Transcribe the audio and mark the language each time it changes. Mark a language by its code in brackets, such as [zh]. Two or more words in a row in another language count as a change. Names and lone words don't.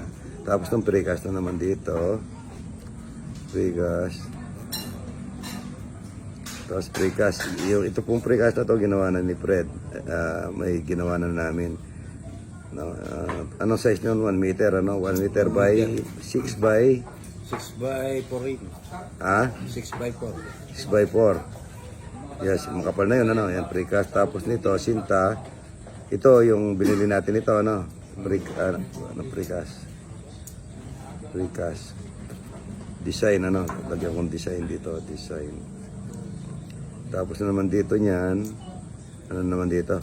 [tl] Tapos ng precast na naman dito. Precast. Tapos precast. Ito pong precast na to, ginawa na ni Fred. May ginawa na namin. No, anong size nyo? 1 meter, ano? 1 meter by 6 by 6 by 4. Ah? 6 by 4. 6 by 4. Yes, makapal na yun, ano, yan, precast. Tapos nito, sinta. Ito, yung binili natin ito, ano, precast. Design, ano, lagyan kong design dito, design. Tapos na naman dito niyan, ano naman dito?